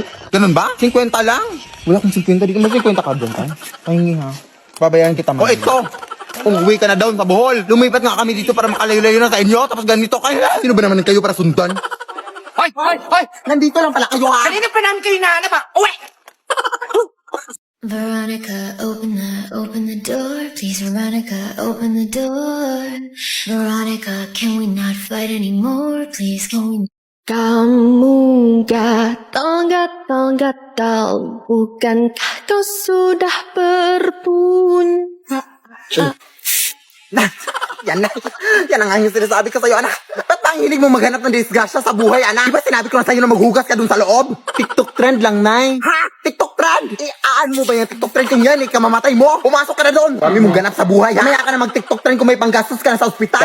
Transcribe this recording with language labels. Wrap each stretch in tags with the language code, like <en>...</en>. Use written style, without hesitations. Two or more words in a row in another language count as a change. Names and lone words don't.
<tl>Ganun ba? 50 lang? Wala kang 50 dito. May 50 ka doon, Kyle. Pahingi ha. Babayaran kita man. O ito! Umuwi ka na down sa Bohol. Lumipat nga kami dito para makalayo-layo na sa inyo. Tapos ganito kayo. Sino ba naman kayo para sundan? Hoy! Hoy! Hoy! Nandito lang pala kayo ha. Kanina pa namin kayo nahanap ha. Uwe!</tl> <en>Veronica, open the door. Please, Veronica, open the door. Veronica, can we not fight anymore? Please, can we...</en> <ms>Kamu gatal, bukankah kau sudah berpunya?</ms> <tl>Yan na. Yan ang yung sinasabi ko sa'yo, anak. Ba't ang hilig mo maghanap ng disgrasya sa buhay, anak? Di ba sinabi ko na sa'yo na maghugas ka dun sa loob? TikTok trend lang, Nay. Ha? TikTok trend? Aan mo ba yung TikTok trend kung yan? Kamamatay mo? Pumasok ka na doon. Marami mong ganap sa buhay, ha? Mamaya ka na mag-TikTok trend kung may panggastos ka na sa ospital.</tl>